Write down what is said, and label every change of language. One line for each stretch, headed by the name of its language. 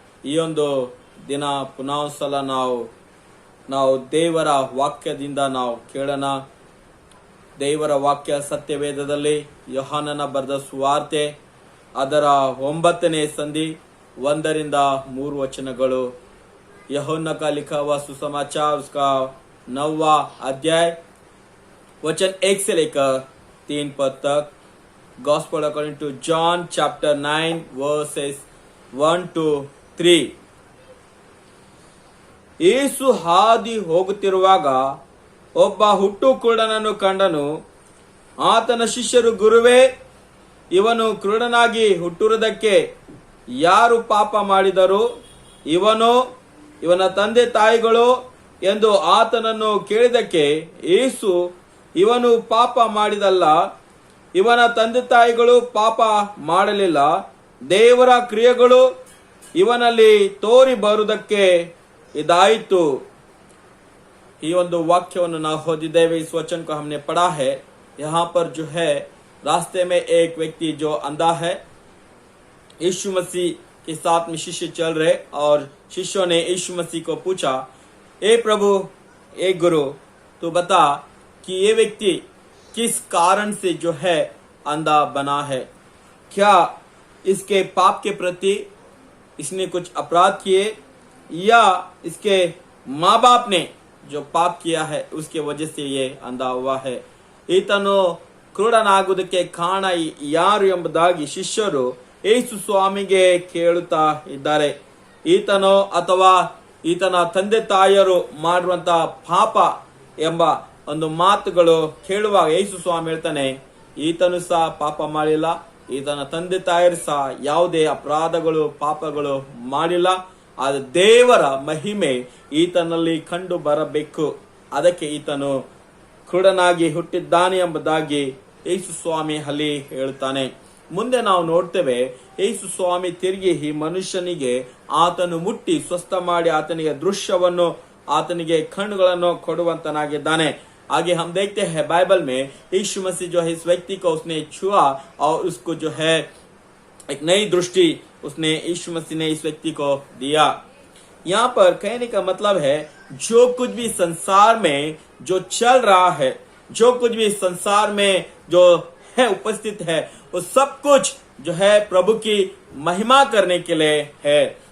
Kannada: ಈ ಒಂದು ದಿನ ಪುನಃ ಸಲ ನಾವು ದೇವರ ವಾಕ್ಯದಿಂದ ನಾವು ಕೇಳೋಣ. ದೇವರ ವಾಕ್ಯ ಸತ್ಯವೇದದಲ್ಲಿ ಯೋಹಾನನ ಬರೆದ ಸುವಾರ್ತೆ ಅದರ 9ನೇ ಸಂಧಿ 1 वचनಗಳು.
Hindi: यूहन्ना का लिखा हुआ सुसमाचार उसका 9वां अध्याय वचन 1 से लेकर 3 पद तक.
English: Gospel according to John chapter 9 verses 1 to 3.
Kannada: ಯೇಸು ಹಾದಿ ಹೋಗುತ್ತಿರುವಾಗ ಒಬ್ಬ ಹುಟ್ಟು ಕುರುಡನನ್ನು ಕಂಡನು. ಆತನ ಶಿಷ್ಯರು, ಗುರುವೇ, ಇವನು ಕುರುಡನಾಗಿ ಹುಟ್ಟುವುದಕ್ಕೆ ಯಾರು ಪಾಪ ಮಾಡಿದರು, ಇವನೋ ಇವನ ತಂದೆ ತಾಯಿಗಳು ಎಂದು ಆತನನ್ನು ಕೇಳಿದಕ್ಕೆ ಯೇಸು, ಇವನು ಪಾಪ ಮಾಡಿದಲ್ಲ, ಇವನ ತಂದೆ ತಾಯಿಗಳು ಪಾಪ ಮಾಡಲಿಲ್ಲ, ದೇವರ ಕ್ರಿಯೆಗಳು ಇವನಲ್ಲಿ ತೋರಿ ಬರುವುದಕ್ಕೆ ಇದಾಯಿತು. ಈ ಒಂದು ವಾಕ್ಯವನ್ನು ನಾವು ಓದಿದ್ದೇವೆ.
Hindi: इस वचन को हमने पढ़ा है. यहाँ पर जो है रास्ते में एक व्यक्ति जो अंधा है, यीशु मसीह के साथ में शिष्य चल रहे और शिष्यों ने यीशु मसीह को पूछा, ए प्रभु, ए गुरु, तो बता कि ये व्यक्ति किस कारण से जो है अंधा बना है. क्या इसके पाप के प्रति इसने कुछ अपराध किए या इसके माँ बाप ने जो पाप किया है उसके वजह से ये अंधा हुआ है.
Kannada: ಈತನು ಕ್ರೂಢನಾಗುವುದಕ್ಕೆ ಕಾರಣ ಯಾರು ಎಂಬುದಾಗಿ ಶಿಷ್ಯರು ಯೇಸು ಸ್ವಾಮಿಗೆ ಕೇಳುತ್ತಾ ಇದ್ದಾರೆ. ಈತನೋ ಅಥವಾ ಈತನ ತಂದೆ ತಾಯಿಯರು ಮಾಡುವಂತಹ ಪಾಪ ಎಂಬ ಒಂದು ಮಾತುಗಳು ಕೇಳುವಾಗ ಯೇಸು ಸ್ವಾಮಿ ಹೇಳ್ತಾನೆ, ಈತನು ಸಹ ಪಾಪ ಮಾಡಿಲ್ಲ, ಈತನ ತಂದೆ ತಾಯಿಯರು ಸಹ ಯಾವುದೇ ಅಪರಾಧಗಳು ಪಾಪಗಳು ಮಾಡಿಲ್ಲ. ಆದ ದೇವರ ಮಹಿಮೆ ಈತನಲ್ಲಿ ಕಂಡು ಬರಬೇಕು. ಅದಕ್ಕೆ ಈತನು ಕುರುಡನಾಗಿ ಹುಟ್ಟಿದ್ದಾನೆ ಎಂಬುದಾಗಿ ಯೇಸು ಸ್ವಾಮಿ ಅಲ್ಲಿ ಹೇಳುತ್ತಾನೆ. ಮುಂದೆ ನಾವು ನೋಡ್ತೇವೆ, ಯೇಸು ಸ್ವಾಮಿ ತಿರುಗಿ ಈ ಮನುಷ್ಯನಿಗೆ ಆತನು ಮುಟ್ಟಿ ಸ್ವಸ್ಥ ಮಾಡಿ ಆತನಿಗೆ ದೃಶ್ಯವನ್ನು ಆತನಿಗೆ ಕಣ್ಣುಗಳನ್ನು ಕೊಡುವಂತನಾಗಿದ್ದಾನೆ.
Hindi: आगे हम देखते हैं बाइबल में यीशु मसीह जो है इस व्यक्ति को उसने छुआ और उसको जो है एक नई दृष्टि उसने यीशु मसीह ने इस व्यक्ति को दिया. यहाँ पर कहने का मतलब है, जो कुछ भी संसार में जो चल रहा है, जो कुछ भी संसार में जो है उपस्थित है, वो सब कुछ जो है प्रभु की महिमा करने के लिए है.